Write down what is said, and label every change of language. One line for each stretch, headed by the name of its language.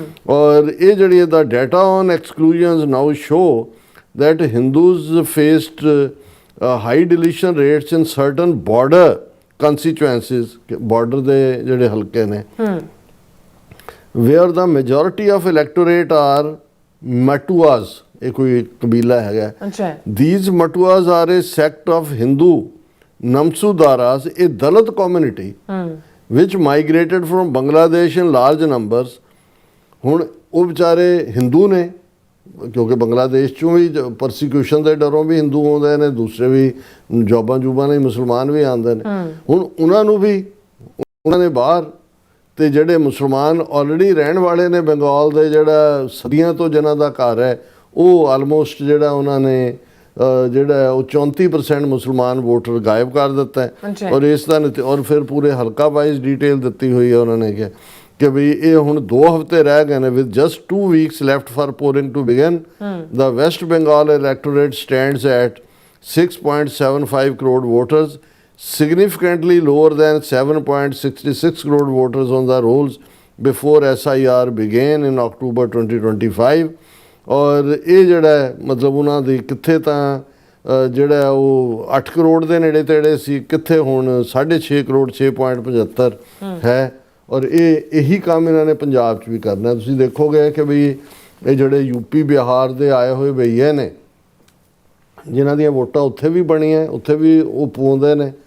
Punjabi: ਔਰ ਇਹ ਜਿਹੜੀ ਇਹਦਾ
English: data on exclusions now show that Hindus faced high deletion rates in certain border constituencies,
Punjabi: border ਦੇ ਜਿਹੜੇ ਹਲਕੇ ਨੇ,
English: where the majority of electorate are Matuas,
Punjabi: ਇਹ ਕੋਈ ਕਬੀਲਾ ਹੈਗਾ।
English: These Matuas are a sect of Hindu Namsudaras, a Dalit community which migrated from Bangladesh in large numbers.
Punjabi: ਹੁਣ ਉਹ ਵਿਚਾਰੇ ਹਿੰਦੂ ਨੇ, ਕਿਉਂਕਿ ਬੰਗਲਾਦੇਸ਼ 'ਚੋਂ ਵੀ ਪਰਸੀਕਿਊਸ਼ਨ ਦੇ ਡਰੋਂ ਵੀ ਹਿੰਦੂ ਆਉਂਦੇ ਨੇ, ਦੂਸਰੇ ਵੀ ਜੋਬਾਂ ਲਈ ਮੁਸਲਮਾਨ ਵੀ ਆਉਂਦੇ ਨੇ। ਹੁਣ ਉਹਨਾਂ ਨੂੰ ਵੀ ਉਹਨਾਂ ਨੇ ਬਾਹਰ, ਤੇ ਜਿਹੜੇ ਮੁਸਲਮਾਨ ਆਲਰੇਡੀ ਰਹਿਣ ਵਾਲੇ ਨੇ ਬੰਗਾਲ ਦੇ, ਜਿਹੜਾ ਸਦੀਆਂ ਤੋਂ ਜਿਨ੍ਹਾਂ ਦਾ ਘਰ ਹੈ, ਉਹ ਆਲਮੋਸਟ ਜਿਹੜਾ ਉਹਨਾਂ ਨੇ ਜਿਹੜਾ ਉਹ 34% ਮੁਸਲਮਾਨ ਵੋਟਰ ਗਾਇਬ ਕਰ ਦਿੱਤਾ ਹੈ। ਔਰ ਇਸ ਦਾ ਔਰ ਫਿਰ ਪੂਰੇ ਹਲਕਾ ਵਾਈਜ਼ ਡੀਟੇਲ ਦਿੱਤੀ ਹੋਈ ਹੈ। ਉਹਨਾਂ ਨੇ ਕਿਹਾ ਕਿ ਵੀ ਇਹ ਹੁਣ 2 ਹਫ਼ਤੇ ਰਹਿ ਗਏ ਨੇ,
English: With just 2 weeks left for polling to begin. The West Bengal electorate stands at 6.75 crore voters, significantly lower than 7.66 crore voters on the rolls before SIR began in October 2025.
Punjabi: ਔਰ ਇਹ ਜਿਹੜਾ ਮਤਲਬ ਉਹਨਾਂ ਦੀ ਕਿੱਥੇ ਤਾਂ ਜਿਹੜਾ ਉਹ 8 ਕਰੋੜ ਦੇ ਨੇੜੇ ਤੇੜੇ ਸੀ, ਕਿੱਥੇ ਹੁਣ 6.5 ਕਰੋੜ 6.75 ਹੈ। ਔਰ ਇਹੀ ਕੰਮ ਇਹਨਾਂ ਨੇ ਪੰਜਾਬ 'ਚ ਵੀ ਕਰਨਾ। ਤੁਸੀਂ ਦੇਖੋਗੇ ਕਿ ਵੀ ਇਹ ਜਿਹੜੇ ਯੂਪੀ ਬਿਹਾਰ ਦੇ ਆਏ ਹੋਏ ਭਈਏ ਨੇ, ਜਿਨ੍ਹਾਂ ਦੀਆਂ ਵੋਟਾਂ ਉੱਥੇ ਵੀ ਬਣੀਆਂ, ਉੱਥੇ ਵੀ ਉਹ ਪਾਉਂਦੇ ਨੇ,